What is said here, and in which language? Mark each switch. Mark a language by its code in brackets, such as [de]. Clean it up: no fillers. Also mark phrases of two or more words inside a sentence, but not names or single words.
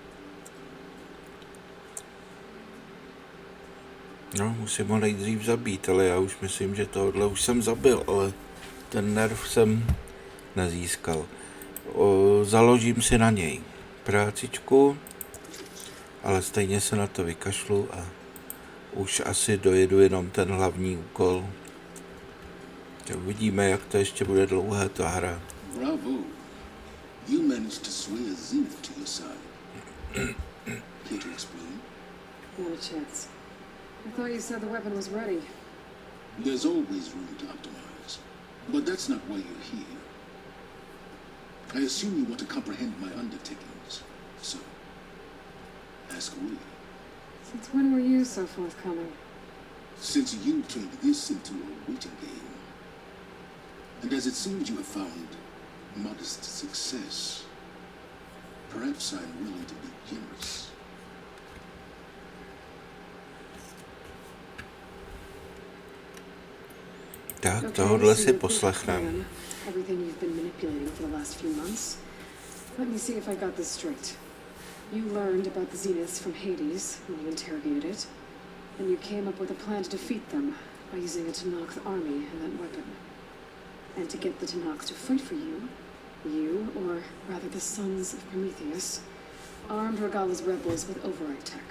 [cs] No, musím ho nejdřív zabít, ale já už myslím, že tohle už jsem zabil, ale ten nerv jsem nezískal. Založím si na něj prácičku, ale stejně se na to vykašlu a už asi dojedu jenom ten hlavní úkol. Uvidíme, jak to ještě bude dlouhé ta hra. [en] Bravo. You managed to sway a Zenith to your side. Care to explain? Not a chance. I thought you said the weapon was ready. There's always room to optimize. But that's not why you're here. I assume you want to comprehend my undertakings. So, ask away. Since when were you so forthcoming? Since you turned this into a waiting game. And as it seems you have found modest success, perhaps I'm willing to be generous. [cs] Tak, [en] Okay, [cs] tohle [en] so [cs] si [en] your big [cs] poslechneme. [en] plan, everything you've been manipulating for the last few months. Let me see if I got this straight. You learned about the Zeniths from Hades when you interrogated it, and you came up with a plan to defeat them by using a Tenakth army and that weapon. And to get the Tenakth to fight for you, or rather the Sons of Prometheus, armed Regala's rebels with override tech.